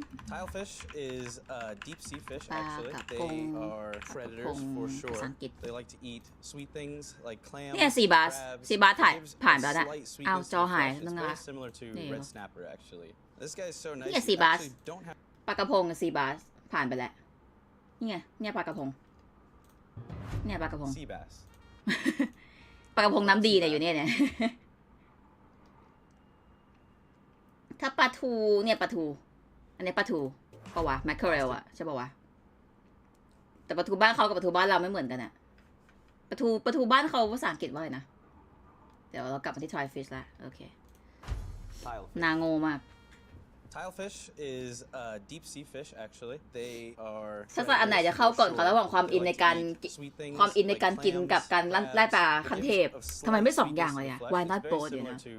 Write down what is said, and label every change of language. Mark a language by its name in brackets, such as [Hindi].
[English] Tilefish is a deep sea fish actually. They are predators for sure. They like to eat sweet things like clams, [Thai] เนี่ยซีบาสถ่ายผ่านแล้วนะเอาจอหายนึง [English] It's [Thai] นะ [English] very similar to red snapper actually. This guy is so nice. [Thai] เนี่ยซีบาสปลากระพงซีบาสผ่านไปแล้วนี่ไงเนี่ยปลากระพงเนี่ยปลากระพง [English] Sea bass. [Thai] ปลากระพงน้ำดีเนี่ยอยู่เนี่ยถ้าปลาทูเนี่ยปลาทูอันนี้ปลาทูปะวะแมคเคอเรลอะใช่ปะวะแต่ปลาทูบ้านเขากับปลาทูบ้านเราไม่เหมือนกันอะปลาทูบ้านเขาภาษาอังกฤษว่าอะไรนะเดี๋ยวเรากลับมาที่ [English] try fish [Thai] ละโอเคนาโง่มาก [English] Tilefish is a deep sea fish actually. They are [Thai] ถ้าอันไหนจะเข้าก่อนเขาระหว่างความอินในการกินกับการไล่ปลาคันเทพทำไมไม่สองอย่างเลยอะ [English] Why not both [Thai] เนี่ยนะ